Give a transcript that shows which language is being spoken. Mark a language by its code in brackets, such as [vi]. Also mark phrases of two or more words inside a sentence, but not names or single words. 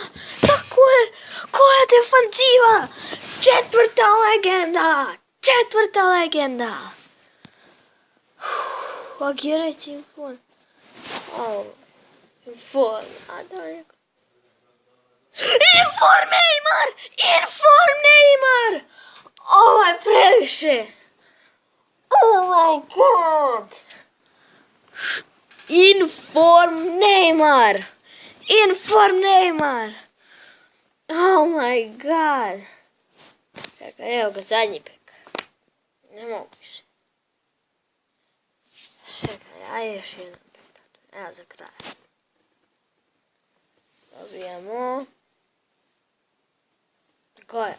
[bs] Tako je, koja defanziva. Četvrta legenda. Kak je reći inform? Inform, a da neko... [en] Inform Neymar! Inform Neymar! [bs] Ovo je previše! [en] Oh my god! Inform Neymar! Inform Neymar! Oh my god! [bs] Čekaj, evo ga zadnji pek. Ne mogu više. Čekaj, aj još jedan pek. Evo za kraj. Dobijamo. Tako je.